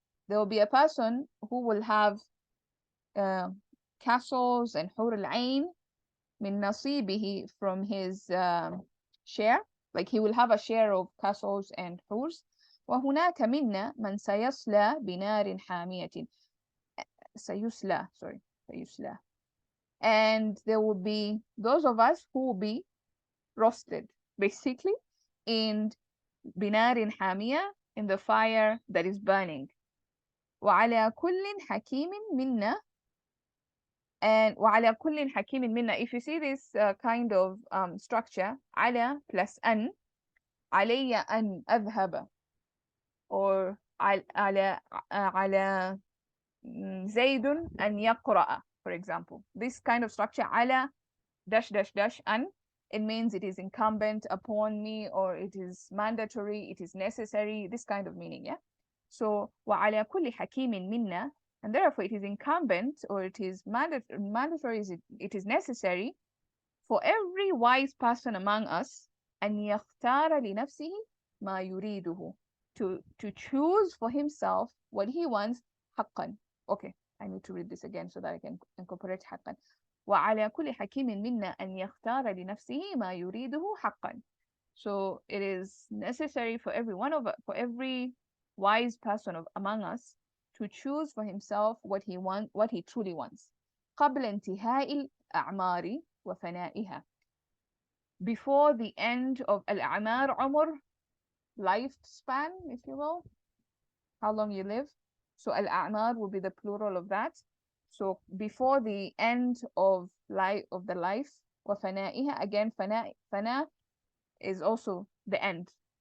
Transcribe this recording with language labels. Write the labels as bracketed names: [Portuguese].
[English] There will be a person who will have castles and [Arabic] حور العين من نصيبه [English] from his share, like he will have a share of castles and حورس. [Arabic] وهناك منا من سيصلى بنار حامية. [English] سيصلى and there will be those of us who will be roasted basically in [Arabic] بنار حامية, [English] in the fire that is burning. [Arabic] وعلى كل حكيم منا, [English] and وعلى كل حكيم منا, if you see this kind of structure, على plus أن, [Arabic] علي أن أذهب, [English] or [Arabic] على زيد أن يقرأ, [English] for example. This kind of structure, على dash dash dash أن, it means it is incumbent upon me, or it is mandatory, it is necessary, this kind of meaning, yeah? So [Arabic] وعلى كل حكيم منا, [English] and therefore it is incumbent, or it is mandatory, it is necessary for every wise person among us [Arabic] أن يختار لنفسه ما يريده, [English] to choose for himself what he wants. [Arabic] حقا. [English] Okay, I need to read this again so that I can incorporate حقا. [Arabic] وعلى كل حكيم منا أن يختار لنفسه ما يريده حقا. [English] So it is necessary for every wise person among us to choose for himself what he truly wants. [Arabic] قبل انتهاء الأعمار وفنائها. [English] Before the end of الأعمار, عمر, lifespan, if you will, how long you live. So الأعمار will be the plural of that. So before the end of the life, وفنائها, again, فنا is also the end.